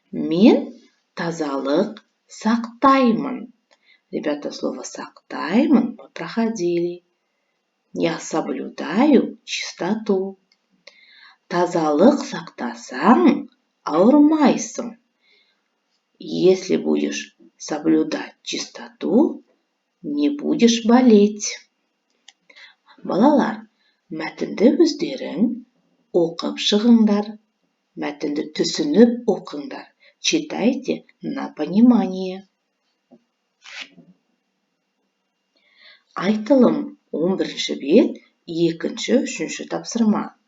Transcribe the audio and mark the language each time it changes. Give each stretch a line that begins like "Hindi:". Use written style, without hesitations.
Kazakh: Мен тазалық сақтаймын.
Russian: Ребята, слово сақтаймын мы проходили. Я соблюдаю чистоту.
Kazakh: Тазалық сақтасаң, ауырмайсың.
Russian: Если будешь соблюдать чистоту, не будешь болеть.
Kazakh: Балалар, мәтінді өздерің оқып шығыңдар. Мәтінді түсініп оқыңдар.
Russian: Читайте на понимание.
Kazakh: Айтылым 11-ші бет, 2-ші, 3-ші тапсырма.